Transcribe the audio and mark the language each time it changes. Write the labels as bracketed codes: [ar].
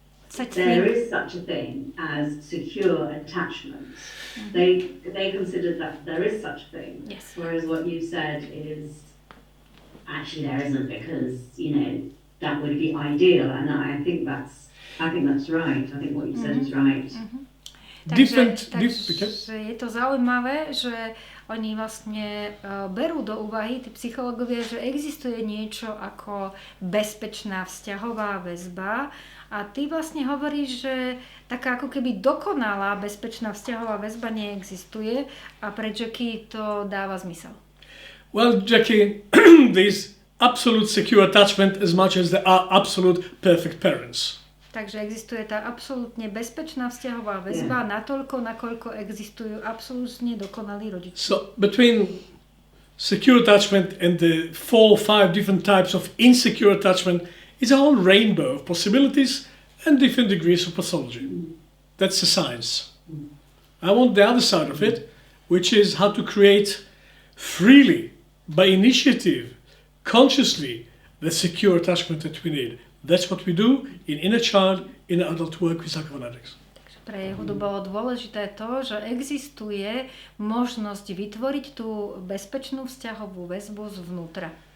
[en] There is such a thing as secure attachment. Mm-hmm. They consider that there is such a thing. Yes. Whereas what you said is actually there isn't, because that would be ideal, and I think that's right. I think what you said is right. Mm-hmm. [sk] Takže je to zaujímavé, že oni vlastne berú do úvahy, tí psychológovia, že existuje niečo ako bezpečná vzťahová väzba a ty vlastne hovoríš, že taká ako keby dokonalá bezpečná vzťahová väzba neexistuje a pre Jackie to dáva zmysel. [en] Well, Jackie, there's absolute secure attachment as much as there are absolute perfect parents. [sk] Takže existuje tá absolútne bezpečná vzťahová väzba natoľko, nakoľko existujú absolútne dokonalí rodičia. [en] So between secure attachment and the 4 or 5 different types of insecure attachment is a whole rainbow of possibilities and different degrees of pathology. That's the science. I want the other side of it, which is how to create freely, by initiative, consciously, the secure attachment that we need. That's what we do in inner child, in adult work with psychophonetics. [sk] Takže pre Jehudu bolo dôležité to, že existuje možnosť vytvoriť tú bezpečnú vzťahovú väzbu zvnútra.